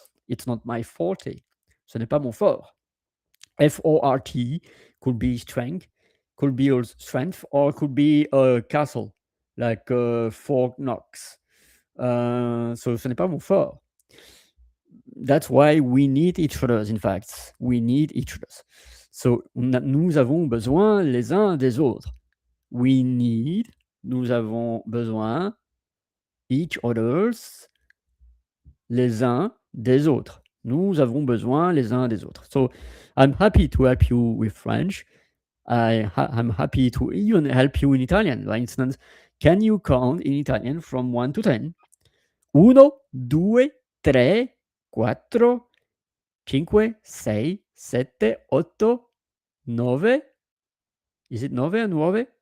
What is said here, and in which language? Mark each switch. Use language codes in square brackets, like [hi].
[en] It's not my forte. [fr] Ce n'est pas mon fort. [en] FORT could be strength, could be also strength, or could be a castle, like Fort Knox. So [fr] ce n'est pas mon fort. [en] That's why we need each other, in fact. We need each other. [fr] So nous avons besoin les uns des autres. [en] We need, [fr] nous avons besoin, [en] each others, [fr] les uns des autres. Nous avons besoin les uns des autres. [en] So I'm happy to help you with French. I'm happy to even help you in Italian. For instance, can you count in Italian from 1 to 10? [it] Uno, due, tre, quattro, cinque, sei, sette, otto, nove. [en] Is it nove or nuove?